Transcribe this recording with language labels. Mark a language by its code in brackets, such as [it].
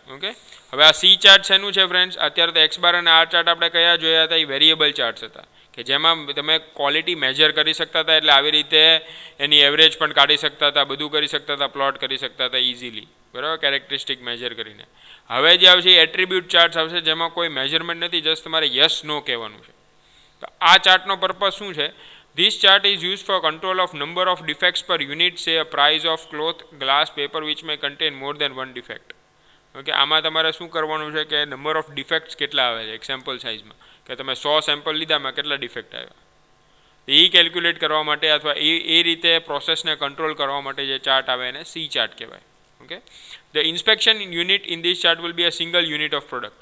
[gu] Okay, હવે આ C chart શેનું છે ફ્રેન્ડ્સ? અત્યારે તો એક્સ બાર અને આર ચાર્ટ આપણે કયા જોયા હતા? એ વેરિયેબલ ચાર્ટ્સ હતા, કે જેમાં તમે ક્વોલિટી મેજર કરી શકતા હતા. એટલે આવી રીતે એની એવરેજ પણ કાઢી શકતા હતા, બધું કરી શકતા હતા, પ્લોટ કરી શકતા હતા ઇઝીલી, બરાબર, કેરેક્ટરિસ્ટિક મેજર કરીને. હવે જે આવશે એટ્રીબ્યુટ ચાર્ટ્સ આવશે, જેમાં કોઈ મેજરમેન્ટ નથી, જસ્ટ તમારે યસ નો કહેવાનું છે. તો આ ચાર્ટનો પર્પઝ શું છે? [en] This chart is used for control of number of defects per unit, say a price of cloth, glass, paper which may contain more than one defect. [gu] Okay, આમાં તમારે શું કરવાનું છે કે નંબર ઓફ ડિફેક્ટ્સ કેટલા આવે છે એક સેમ્પલ સાઇઝમાં, કે તમે 100 સેમ્પલ લીધામાં કેટલા ડિફેક્ટ આવ્યા, એ કેલ્ક્યુલેટ કરવા માટે અથવા એ રીતે પ્રોસેસને કંટ્રોલ કરવા માટે જે ચાર્ટ આવે એને સી ચાર્ટ કહેવાય. [en] Okay, the inspection unit in this chart will be a single unit of product.